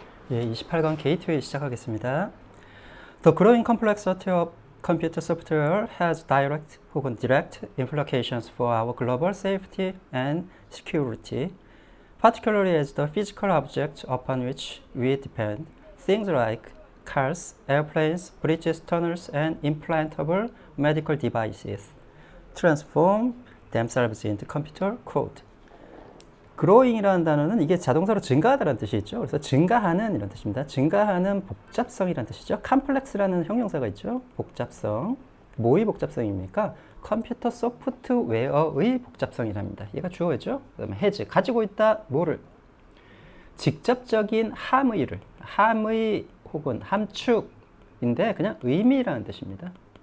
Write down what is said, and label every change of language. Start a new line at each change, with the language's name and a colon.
Korean: 예, 28강 게이트웨이 시작하겠습니다.
English: The growing complexity of computer software has direct
Korean: 혹은
English: direct implications for our global safety and security, particularly as the physical objects upon which we depend, things like cars, airplanes, bridges, tunnels, and implantable medical devices, transform themselves into computer code.
Korean: growing이라는 단어는 이게 자동사로 증가하다라는 뜻이 있죠. 그래서 증가하는 이런 뜻입니다. 증가하는 복잡성이라는 뜻이죠. complex라는 형용사가 있죠. 복잡성. 뭐의 복잡성입니까? 컴퓨터 소프트웨어의 복잡성이랍니다. 얘가 주어죠. 그다음에 has, 가지고 있다 뭐를? 직접적인 함의를, 함의 혹은 함축인데 그냥 의미라는 뜻입니다.